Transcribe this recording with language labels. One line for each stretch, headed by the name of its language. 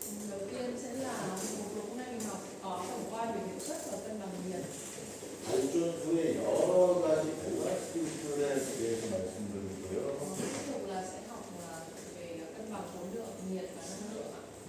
Vietnamese: Đầu tiên sẽ là hôm nay mình học có tổng quan về hiệu suất và cân bằng nhiệt.
Korean: 발전소의 여러 가지 밸런스들에 대해서 말씀드리고요.
Vietnamese: Tiếp tục là sẽ học về cân bằng khối lượng, nhiệt và năng lượng ạ.